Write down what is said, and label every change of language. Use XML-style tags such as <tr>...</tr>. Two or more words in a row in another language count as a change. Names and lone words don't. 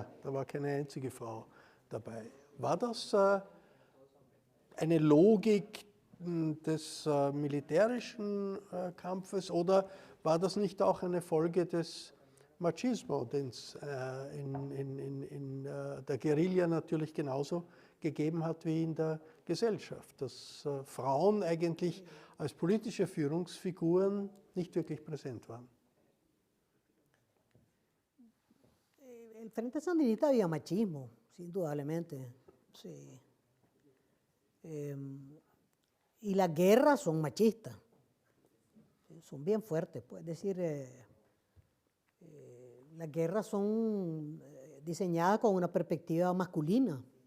<de>Da war keine einzige Frau dabei. War das eine Logik des militärischen Kampfes oder war das nicht auch eine Folge des Machismo, den es in der Guerilla natürlich genauso gegeben hat wie in der Gesellschaft, dass Frauen eigentlich als politische Führungsfiguren nicht wirklich präsent waren?</de> <es>El Frente Sandinista había machismo, indudablemente. Sí. Y las guerras son machistas, son bien fuertes. Pues, es decir, las guerras son diseñadas con una perspectiva masculina.</es>